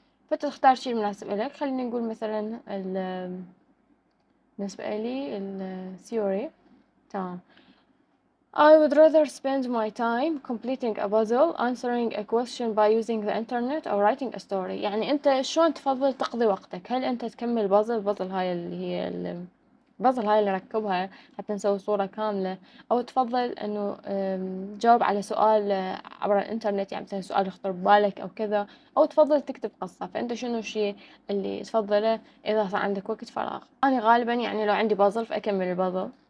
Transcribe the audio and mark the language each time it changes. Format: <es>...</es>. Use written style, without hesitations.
<ar>فتختار شيء مناسب لك. خلينا نقول مثلا بالنسبة لي الثيوري. تمام.</ar> <en>I would rather spend my time completing a puzzle, answering a question by using the internet or writing a story.</en> <ar>يعني أنت شلون تفضل تقضي وقتك؟ هل أنت تكمل بازل هاي اللي هي البازل هاي اللي ركبها حتى نسوي صورة كاملة، أو تفضل إنه تجاوب على سؤال عبر الإنترنت، يعني مثلا سؤال يخطر ببالك أو كذا، أو تفضل تكتب قصة؟ فأنت شنو الشيء اللي تفضله إذا صار عندك وقت فراغ؟ أنا غالبا يعني لو عندي بازل فأكمل البازل.</ar>